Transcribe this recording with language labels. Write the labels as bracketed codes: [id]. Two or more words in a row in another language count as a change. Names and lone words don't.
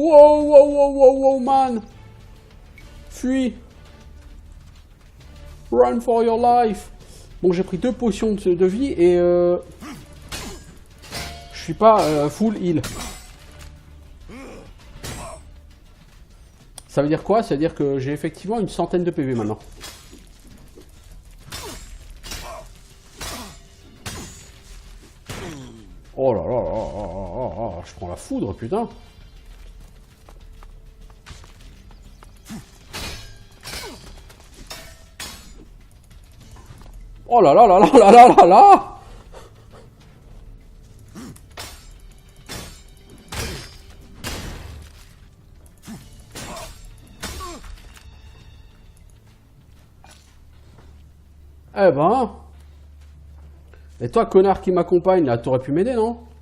[fr] wow, wow, wow, wow, wow, man. Fuis. [en] Run for your life. [fr] Bon, j'ai pris 2 potions de vie et je suis pas [en] full heal. [fr] Ça veut dire quoi? Ça veut dire que j'ai effectivement une centaine de PV maintenant. Oh là là là là là, je prends la foudre, putain. Oh là là là là là là là là. Eh ben... Et toi, connard qui m'accompagne, là, t'aurais pu m'aider, non?